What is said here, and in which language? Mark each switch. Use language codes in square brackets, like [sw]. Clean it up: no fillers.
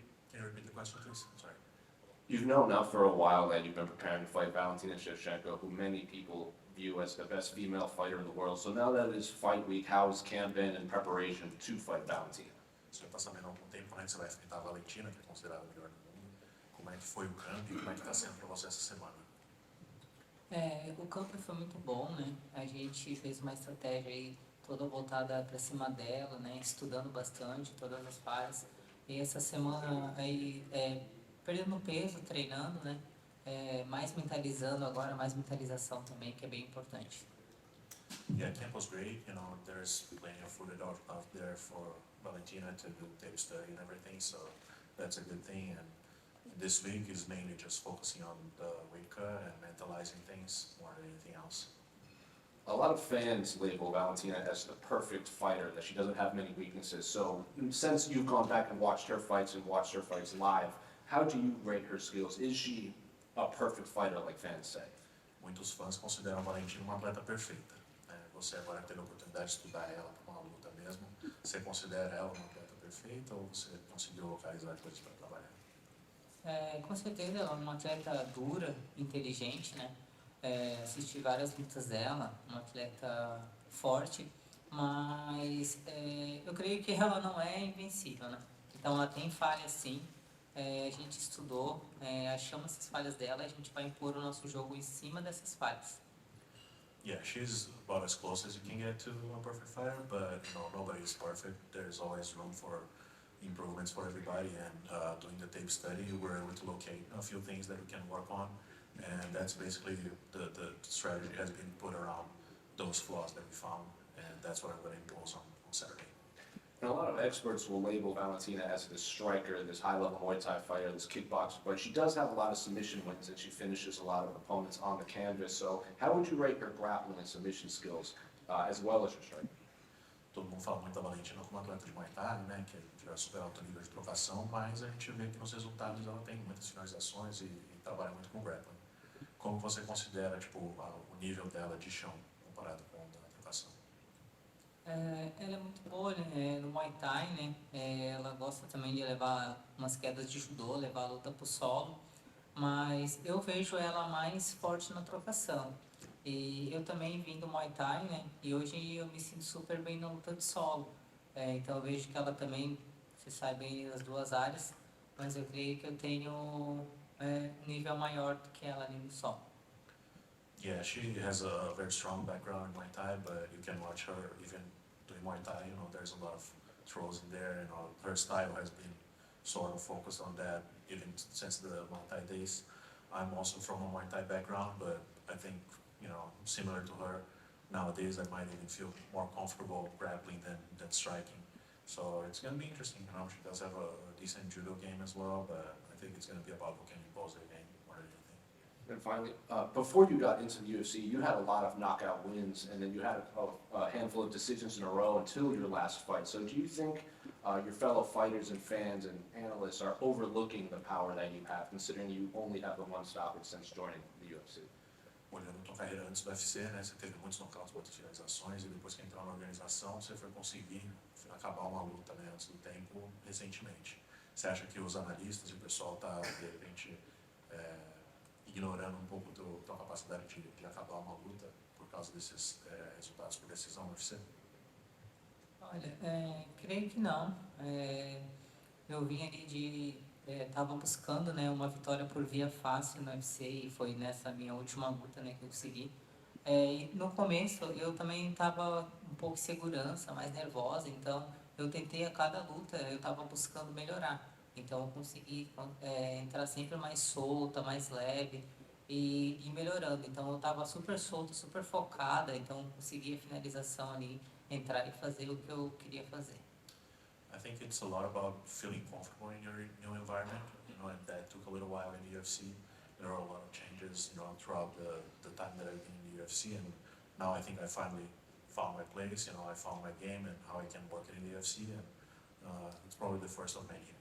[en] Can you repeat the question, please? I'm sorry. You've known now for a while that you've been preparing to fight Valentina Shevchenko, who many people view as the best female fighter in the world. So now that it is fight week, how's camp been in preparation to fight Valentina? [pt] Você já está sabendo há algum tempo como é que você vai enfrentar a Valentina, que é considerada a melhor do mundo. Como é que foi o campo e como é que está sendo para você essa semana? O campo foi muito bom, né? A gente fez uma estratégia aí toda voltada para cima dela, né? Estudando bastante todas as fases. E essa semana aí perdendo peso, treinando, né? Mais mentalizando agora, mais mentalização também, que é bem importante. [en] Yeah, camp was great. You know, there's plenty of footage out there for Valentina to do tape study and everything, so that's a good thing. And this week is mainly just focusing on the weight cut and mentalizing things more than anything else. A lot of fans label Valentina as the perfect fighter, that she doesn't have many weaknesses. So since you've gone back and watched her fights live, how do you rate her skills? Is she a perfect fighter, like fans say? [pt] Muitos fãs consideram a Valentina uma atleta perfeita. Você agora teve a oportunidade de estudar ela para uma luta mesmo. Você considera ela uma atleta perfeita ou você conseguiu localizar coisas para trabalhar? Com certeza ela é uma atleta dura, inteligente, né? Assisti várias lutas dela, uma atleta forte, mas eu creio que ela não é invencível, né? Então ela tem falhas sim, a gente estudou, achamos essas falhas dela e a gente vai impor o nosso jogo em cima dessas falhas. [en] Yeah, she's about as close as you can get to a perfect fighter, but you know, nobody is perfect. There's always room for improvements for everybody, and doing the tape study, we're able to locate a few things that we can work on, and that's basically the strategy has been put around those flaws that we found, and that's what I'm going to impose on Saturday. And a lot of experts will label Valentina as this striker, this high-level Muay Thai fighter, this kickboxer, but she does have a lot of submission wins and she finishes a lot of opponents on the canvas. So how would you rate her grappling and submission skills as well as her striking? [pt] Todo mundo fala muito da Valentina como atleta de Muay Thai, né, que já super alto nível de trocação, mas a gente vê que nos resultados ela tem muitas finalizações e trabalha muito com grappling. Como você considera tipo, o nível dela de chão comparado com o da trocação? Ela é muito boa, né, no Muay Thai, né? Ela gosta também de levar umas quedas de judô, levar a luta pro solo, mas eu vejo ela mais forte na trocação. E eu também vim do Muay Thai, né? E hoje eu me sinto super bem na luta de solo. Então eu vejo que ela também se sai bem nas duas áreas, mas eu creio que eu tenho um nível maior do que ela ali no solo. [en] Yeah, she has a very strong background in Muay Thai, but you can watch her even doing Muay Thai, you know, there's a lot of throws in there, you know, her style has been sort of focused on that even since the Muay Thai days. I'm also from a Muay Thai background, but I think, you know, similar to her, nowadays I might even feel more comfortable grappling than striking. So it's going to be interesting, you know, she does have a decent judo game as well, but I think it's going to be about who can impose their game more than anything. And finally, before you got into the UFC, you had a lot of knockout wins, and then you had a handful of decisions in a row until your last fight. So do you think your fellow fighters and fans and analysts are overlooking the power that you have, considering you only have the one stoppage since joining the UFC? [pt] Olhando a tua carreira antes do UFC, né, você teve muitos knockouts, muitas finalizações, e depois que entrou na organização, você foi conseguir acabar uma luta, né, antes do tempo, recentemente. Você acha que os analistas e o pessoal está, de repente, ignorando um pouco tua capacidade de acabar uma luta por causa desses resultados por decisão no UFC? Olha, creio que não. Eu vim ali estava buscando, né, uma vitória por via fácil no UFC e foi nessa minha última luta, né, que eu consegui. E no começo eu também estava um pouco de segurança, mais nervosa, então eu tentei a cada luta, eu estava buscando melhorar. Então eu consegui entrar sempre mais solta, mais leve e ir melhorando. Então eu estava super solta, super focada, então eu consegui a finalização ali, entrar e fazer o que eu queria fazer. [en] I think it's a lot about feeling comfortable in your new environment, you know, and that took a little while in the UFC. There are a lot of changes years, you know, throughout the time that I've been in the UFC, and now I think I finally found my place, you know, I found my game and how I can work it in the UFC, and it's probably the first of many.